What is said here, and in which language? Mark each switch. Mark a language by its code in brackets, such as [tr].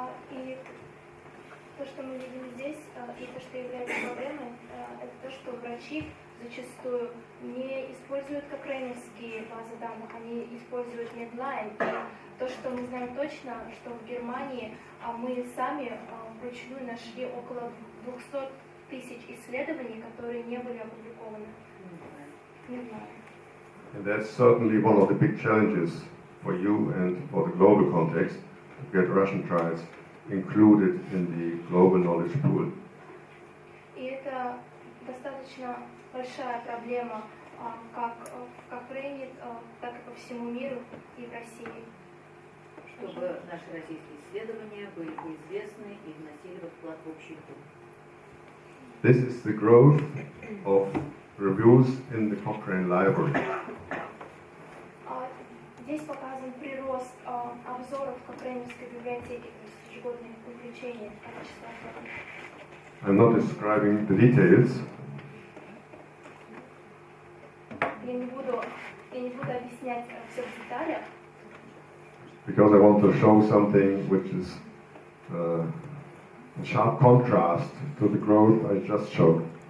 [ru] И то, что мы видим здесь, и то, что является проблемой, это то, что врачи зачастую не используют Кокрейновские базы данных, они используют Medline. И то, что мы знаем точно, что в Германии мы сами вручную нашли около 200 тысяч исследований, которые не были опубликованы в Medline. [en] And that's certainly one of the big challenges for you and for the global context, to get Russian trials included in the global knowledge pool. [ru] И это достаточно большая проблема как в Кокрейне, так и по всему миру и в России. Чтобы наши российские исследования были известны и вносили вклад в общий пул. [en] This is the growth of reviews in the Cochrane library. [ru] Здесь показан прирост обзоров в Кокрейновской библиотеке, то есть ежегодное увеличение количества обзоров. [en] I'm not describing the details. [ru] Я не буду объяснять все в деталях. [en] because I want to show something which is in sharp contrast to the growth I just showed.